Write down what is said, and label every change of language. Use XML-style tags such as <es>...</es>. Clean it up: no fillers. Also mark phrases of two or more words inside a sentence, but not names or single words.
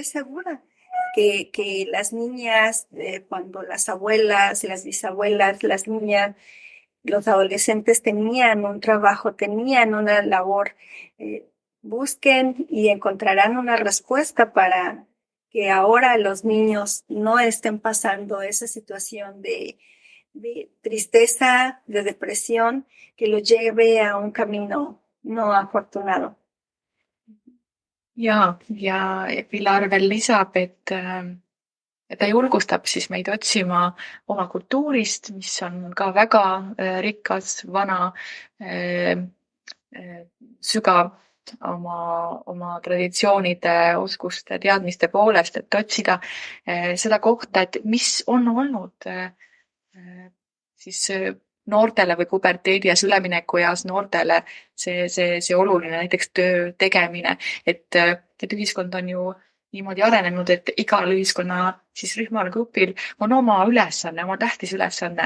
<es>segura que las niñas, cuando las abuelas, las bisabuelas, las niñas, los adolescentes tenían un trabajo, tenían una labor, busquen y encontrarán una respuesta para que ahora los niños no estén pasando esa situación de tristeza, de depresión, que los lleve a un camino no afortunado.</es> <et>Ja Pilar veel lisab, et ta julgustab siis meid otsima oma kultuurist, mis on ka väga rikas, vana, sügav oma traditsioonide, oskuste, teadmiste poolest, et otsida seda kohta, et mis on olnud siis noortele või puberteedi- ja üleminekueas noortele see oluline, näiteks töö tegemine, et ühiskond on ju niimoodi arenenud, et igal ühiskonna siis rühmal, grupil on oma ülesanne, oma tähtis ülesanne.</et>